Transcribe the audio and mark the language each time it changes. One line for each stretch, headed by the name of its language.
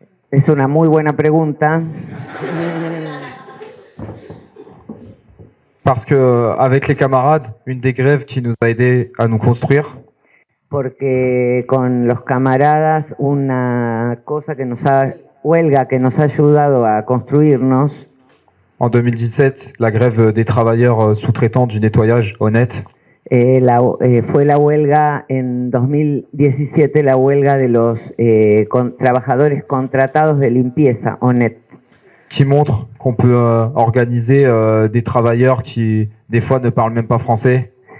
Spanish: Es una muy buena pregunta.
French: Parce que avec les camarades, une des grèves qui nous a aidé à nous construire,
Spanish: Porque con los camaradas una huelga que nos ha ayudado a construirnos.
French: en 2017, la grève des travailleurs sous-traitants du nettoyage honnête,
Spanish: Fue la huelga en 2017, la huelga de los trabajadores contratados de limpieza, ONET.
French: qui montre qu'on peut organiser des travailleurs qui, des fois, ne parlent même pas français.